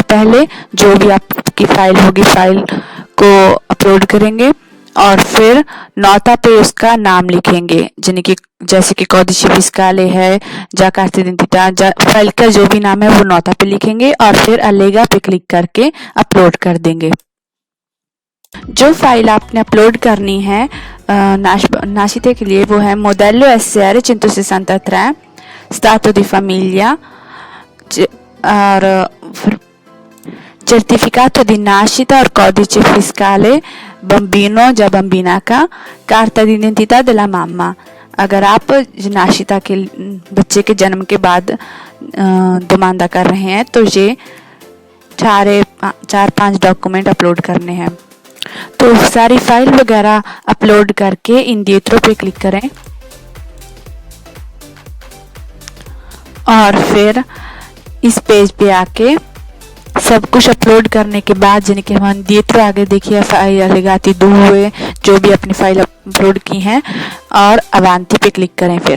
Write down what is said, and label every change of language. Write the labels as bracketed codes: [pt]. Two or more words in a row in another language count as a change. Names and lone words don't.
[hi] पहले जो भी आपकी फाइल होगी फाइल को अपलोड करेंगे, और फिर नोटा पे उसका नाम लिखेंगे यानी कि जैसे कि [it] codice fiscale [hi] है, जा [it] carta d'identità, [hi] फाइल का जो भी नाम है वो नोटा पे लिखेंगे, और फिर अलेगा पे क्लिक करके अपलोड कर देंगे। जो फाइल आपने अपलोड करनी है नाशिते के लिए वो है [it] modello SR 163 stato di famiglia और certificato di nascita और codice fiscale bambino या bambina का carta d'identità della mamma। [hi] अगर आप नाशिता के बच्चे के जन्म के बाद दोमांदा कर रहे हैं तो ये 4-5 डॉक्यूमेंट अपलोड करने हैं। तो सारी फाइल वगैरह अपलोड करके इंडिएट्रो पे क्लिक करें, और फिर इस पेज पे आके सब कुछ अपलोड करने के बाद यानी कि हम इंडिएट्रो आगे देखिए फाइल अलेगाती हुए जो भी अपनी फाइल अपलोड की हैं, और अवांती पे क्लिक करें फिर।